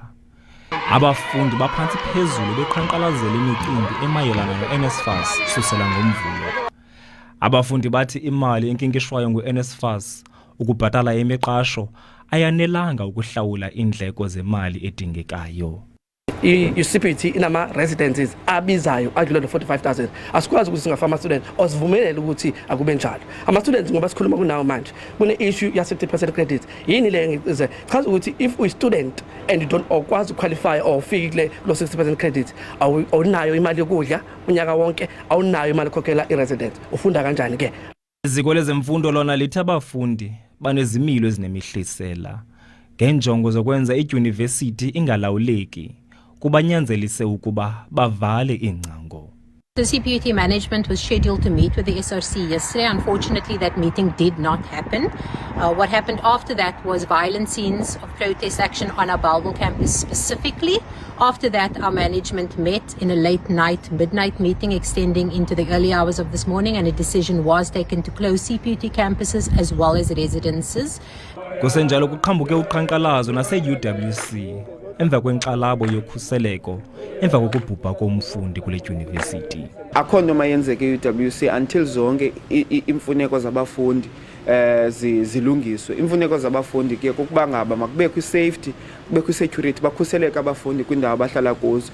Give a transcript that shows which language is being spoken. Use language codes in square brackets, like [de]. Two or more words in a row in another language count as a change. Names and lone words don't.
[xh] Abafundi baphantsi phezulu beqhankqalazela imicimbi emayelana no-NSFAS susela ngomvulo. Abafundi bathi imali enkinkishwayo ngu-NSFAS ukubhatala imiqasho ayanelanga ukuhlawula iindleko zemali edingekayo. [zu] I-CPT inama residences abizayo adlula 45,000. Asikwazi ukuthi singafama student osivumelele ukuthi akube njalo. Ama students ngoba sikhuluma kunawo manje kune issue ya 60% credit. Yini le ngize chaza ukuthi [en] if we student and you don't [zu] okwazi qualify or ufike lo 60% credit awunayo imali yokudla unyaka wonke, awunayo imali kokela i-resident. Ufunda kanjani ke? [xh] Iziko lezemfundo lona lithi abafundi banezimilo ezinemihlisela ngenjongo zokwenza idyunivesithi ingalawuleki kubanyanzelise ukuba bavale ingcango. [en] The CPUT management was scheduled to meet with the SRC yesterday. Unfortunately, that meeting did not happen. What happened after that was violent scenes of protest action on our Bellville campus specifically. After that, our management met in a late night, midnight meeting extending into the early hours of this morning, and a decision was taken to close CPUT campuses as well as residences. [xh] Kusenjalo kuqhambuke uqhankqalazo nase-UWC emva kwenkxalabo yokhuseleko emva kokubhubha komfundi kule dyunivesithi. Akho nto mayenzeke e-UWC until zonke imfuneko zabafundi zilungiswe. Imfuneko zabafundi ke kukuba ngaba makubekho i-safety, kubekho i-security, bakhuseleke abafundi kwindawo abahlala kuzo.